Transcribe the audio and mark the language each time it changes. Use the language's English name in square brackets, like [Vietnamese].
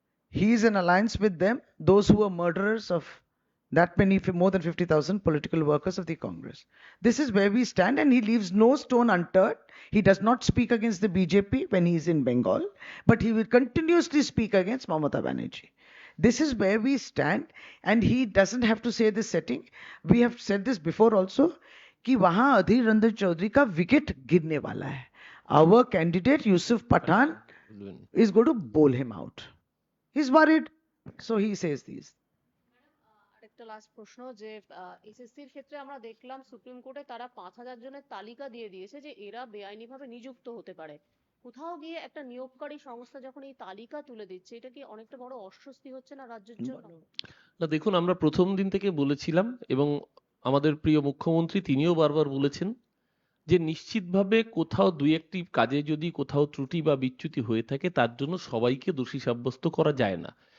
[English] He is in alliance with them, those who are murderers of that many, more than 50,000 political workers of the Congress. This is where we stand, and he leaves no stone unturned. He does not speak against the BJP when he is in Bengal, but he will continuously speak against Mamata Banerjee. This is where we stand, and he doesn't have to say this setting. We have said this before also, [Hindi] कि वहां अधीर रंजन चौधरी का wicket गिरने वाला है. [English] Our candidate Yusuf Pathan is going to bowl him out. He's worried, so he says these. [Bangla] আরেকটা last প্রশ্ন যে এসএসসির ক্ষেত্রে আমরা দেখলাম সুপ্রিম কোর্টে তারা 5,000 জনের তালিকা দিয়ে দিয়েছে যে এরা বেআইনিভাবে নিযুক্ত হতে পারে। কোথাও গিয়ে একটা নিয়োগকারী সংস্থা যখন এই তালিকা তুলে দিচ্ছে, এটা কি অনেকটা বড় অস্বস্তি হচ্ছে না রাজ্যের জন্য? না, দেখুন, আমরা প্রথম দিন থেকে বলেছিলাম এবং আমাদের প্রিয় মুখ্যমন্ত্রী তিনিও বারবার বলেছেন যে নিশ্চিতভাবে কোথাও দুই একটি কাজে যদি কোথাও ত্রুটি বা বিচ্যুতি হয়ে থাকে তার জন্য সবাইকে দোষী সাব্যস্ত করা যায় না।